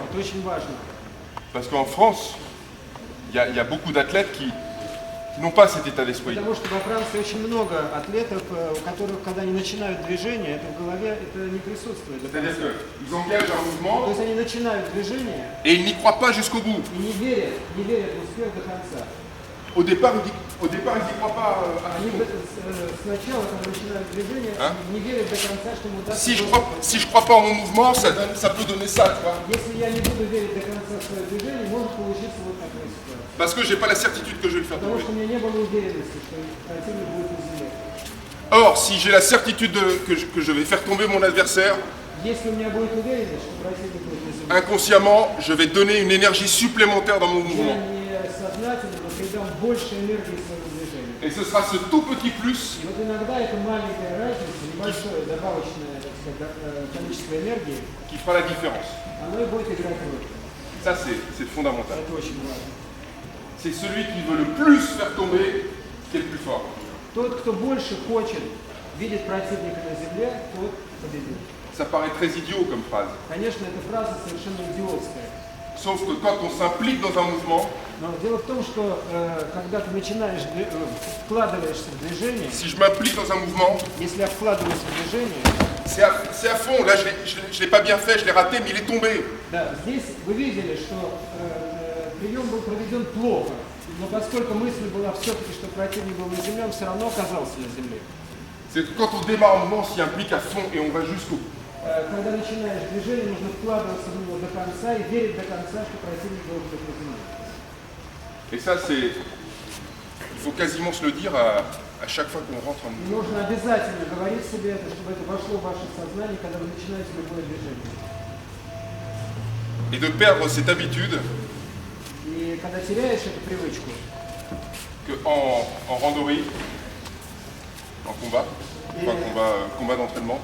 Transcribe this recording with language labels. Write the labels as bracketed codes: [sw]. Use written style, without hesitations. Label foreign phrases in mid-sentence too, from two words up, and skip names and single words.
[ru] Это очень важно. [fr] Parce qu'en France, il y a beaucoup d'athlètes qui qui n'ont pas cet état d'esprit. [ru] Потому что во Франции очень много атлетов, у которых, когда они начинают движение, это в голове это не присутствует до [fr] C'est-à-dire [ru] конца. [fr] qu'ils engagent un [ru] То [fr] mouvement [ru] есть они начинают движение [fr] et ils n'y croient pas jusqu'au bout. [ru] и не верят в успех до конца. [fr] Au départ, ils n'y croient pas à [ru] Они [fr] fond. [ru] сначала, когда начинают движение, А? не верят до конца, что ему удастся. [fr] Si je crois pas en mon mouvement, ça peut donner ça, tu vois. [ru] Если я не буду верить до конца в свое движение, может получиться вот такая ситуация. [fr] Parce que j'ai pas la certitude que je vais le faire [ru] Потому [fr] tomber. [ru] что у меня не было уверенности, что противник будет на земле. [fr] Or, si j'ai la certitude que je vais faire tomber mon adversaire, [ru] Если у меня будет уверенность, что противник будет на земле, [fr] inconsciemment, je vais donner une énergie supplémentaire dans mon [ru] я [fr] mouvement. [ru] несознательно придам больше энергии своему движению. [fr] Et ce sera ce tout petit plus [ru] И вот иногда эта маленькая разница, небольшое добавочное, так сказать, количество энергии, [fr] qui fera la différence. [ru] оно и будет играть роль. [fr] Ça, c'est fondamental. [ru] Это очень важно. [fr] C'est celui qui veut le plus faire tomber qui est le plus fort. [ru] Тот, кто больше хочет видеть противника на земле, тот победит. [fr] Ça paraît très idiot comme phrase. [ru] Конечно, эта фраза совершенно идиотская. [fr] Sauf que quand on s'implique dans un mouvement, [ru] Но дело в том, что когда ты начинаешь, вкладываешься в движение, [fr] si je m'implique dans un mouvement, [ru] если я вкладываюсь в движение, [fr] c'est à fond. Là, je l'ai pas bien fait, je l'ai raté, mais il est tombé. [ru] да, здесь вы видели, что прием был проведен плохо, но поскольку мысль была все-таки, что противник был на земле, он все равно оказался на земле. [fr] C'est que quand on démarre un mouvement, on s'y implique à fond et on va jusqu'au bout. [ru] Когда начинаешь движение, нужно вкладываться в него до конца и верить до конца, что противник должен быть на земле. [fr] Et ça, il faut quasiment se le dire à chaque fois qu'on rentre en [ru] И [fr] mouvement. [ru] нужно обязательно говорить себе это, чтобы это вошло в ваше сознание, когда вы начинаете любое движение. [fr] Et de perdre cette habitude [ru] И когда теряешь эту привычку, [fr] qu'en randonnée, en combat, enfin combat d'entraînement,